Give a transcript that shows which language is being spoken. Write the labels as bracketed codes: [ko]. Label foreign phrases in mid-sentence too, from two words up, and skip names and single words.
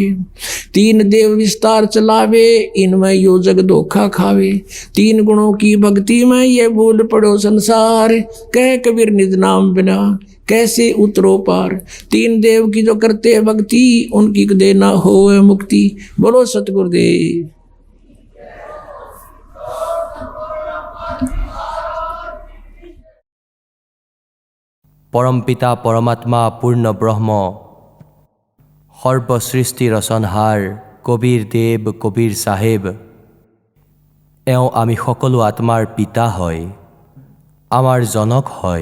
[hi] 3 देव विस्तार चलावे, इनमें यो जग धोखा खावे। 3 गुणों की भक्ति में ये भूल पड़ो संसार, कह कबीर निज नाम बिना कैसे उतरो पार। 3 देव की जो करते भक्ति, उनकी कदे ना होए मुक्ति। बोलो सतगुरुदेव। [as] পৰম পিতা পৰমাত্মা পূৰ্ণ ব্ৰহ্ম সৰ্বসৃষ্টি ৰচনহাৰ কবীৰ দেৱ, কবীৰ চাহেব, এওঁ আমি সকলো আত্মাৰ পিতা হয়, আমাৰ জনক হয়।